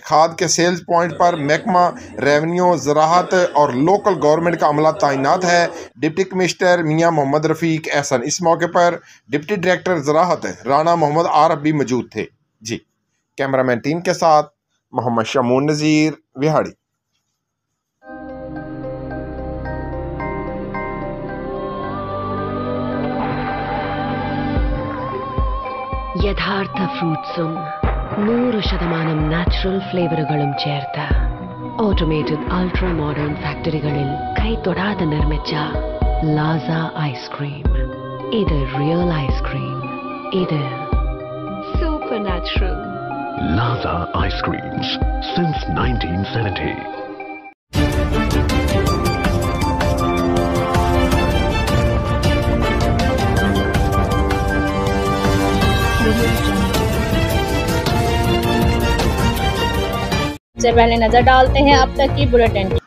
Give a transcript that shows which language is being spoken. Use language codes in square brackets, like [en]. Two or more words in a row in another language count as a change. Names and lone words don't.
[ur] کھاد کے [en] sales point [ur] پر محکمہ ریونیو، زراعت اور [en] local government [ur] کا عملہ تعینات ہے. [en] deputy commissioner [ur] میاں محمد رفیق احسن۔ اس موقع پر [en] deputy director [ur] زراعت رانا محمد عارف بھی موجود تھے. جی، کیمرہ مین ٹیم کے ساتھ محمد شمعون نذیر، وہاڑی. [ml] യഥാർത്ഥ ഫ്രൂട്ട്സും 100% നാച്ചുറൽ ഫ്ലേവറുകളും ചേർത്ത് [en] automated ultra modern [ml] ഫാക്ടറികളിൽ കൈതൊടാതെ നിർമ്മിച്ച ലാസ ഐസ്ക്രീം. ഇത് [en] real ice cream. [ml] ഇത് [en] super natural. Laza Ice Creams since 1970. [ur] سے پہلے نظر ڈالتے ہیں اب تک کی بلیٹن کی.